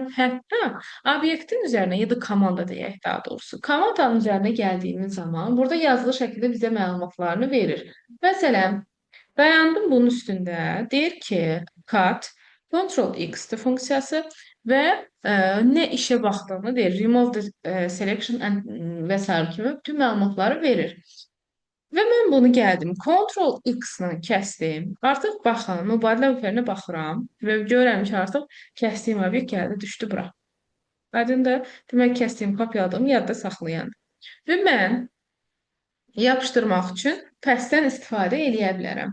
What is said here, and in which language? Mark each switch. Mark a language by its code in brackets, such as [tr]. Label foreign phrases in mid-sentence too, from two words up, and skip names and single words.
[az] Hətta obyektin üzərinə ya da komanda deyək daha doğrusu. Komandanın üzərinə gəldiyimiz zaman burada yazılı şəkildə bizə məlumatlarını verir. Məsələn, dayandım bunun üstündə. Deyir ki, cut Ctrl X funksiyası və nə işə baxdığını deyir. [en] Remove the selection and [az] və sair kimi bütün məlumatları verir. Və mən bunu gəldim, Ctrl X-la kəsdim. Artıq baxın, mübadilə buferinə baxıram və görürəm ki, artıq kəsdiyim obyekt gəldi, düşdü bura. Aydındır? Demək, kəsdiyim, kopyaladığımı yadda saxlayan. Və mən yapışdırmaq üçün pəstdən istifadə eləyə bilərəm.